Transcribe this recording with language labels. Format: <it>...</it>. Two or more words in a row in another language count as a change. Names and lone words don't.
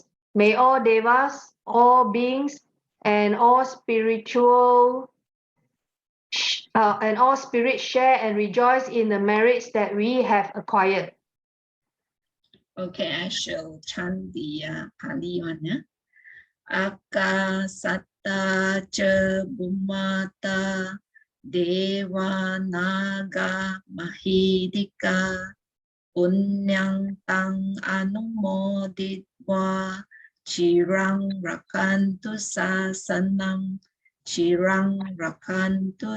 <en>May all devas, all beings, and all spirits share and rejoice in the merits that we have acquired. Okay, I shall chant the Pali one. Yeah?</en> <pi>Akasata cha bhumata deva naga mahidika punyang tang anumoditva chirang rakantu sasanam chirang rakantu</pi>